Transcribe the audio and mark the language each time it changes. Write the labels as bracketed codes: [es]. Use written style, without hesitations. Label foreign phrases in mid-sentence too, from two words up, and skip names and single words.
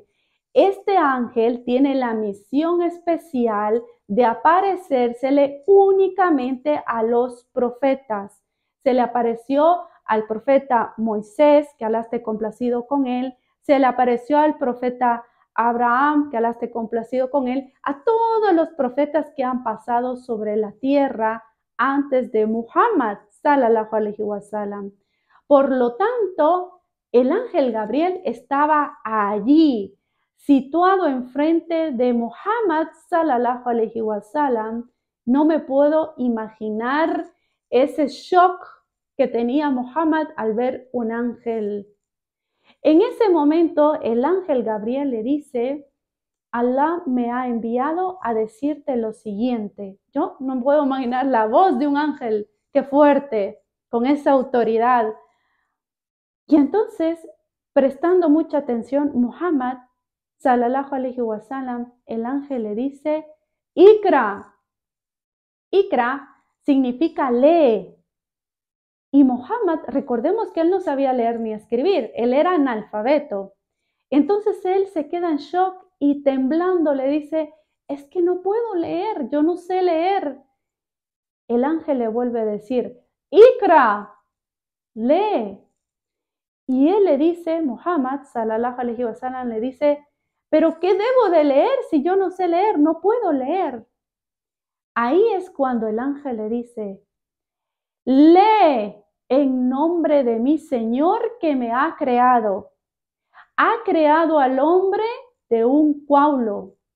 [es] Este ángel tiene la misión especial de aparecérsele únicamente a los profetas. Se le apareció al profeta Moisés, que Alá esté complacido con él. Se le apareció al profeta Abraham, que Alá esté complacido con él. A todos los profetas que han pasado sobre la tierra antes de Muhammad, [ar] صلى الله عليه وسلم. [es] Por lo tanto, el ángel Gabriel estaba allí, situado enfrente de Muhammad [ar] صلى الله عليه وسلم. [es] No me puedo imaginar ese shock que tenía Muhammad al ver un ángel. En ese momento, el ángel Gabriel le dice: Allah me ha enviado a decirte lo siguiente. Yo no puedo imaginar la voz de un ángel, qué fuerte, con esa autoridad. Y entonces, prestando mucha atención, [ar] Muhammad, صلى الله عليه وسلم, [es] el ángel le dice: Ikra. Ikra significa lee. Y Muhammad, recordemos que él no sabía leer ni escribir, él era analfabeto. Entonces él se queda en shock y temblando le dice: es que no puedo leer, yo no sé leer. El ángel le vuelve a decir: Ikra, lee. Y él le dice, [ar] Muhammad, صلى الله عليه وسلم, [es] le dice: ¿pero qué debo de leer si yo no sé leer? No puedo leer. Ahí es cuando el ángel le dice: lee en nombre de mi Señor que me ha creado. Ha creado al hombre de un cuaulo.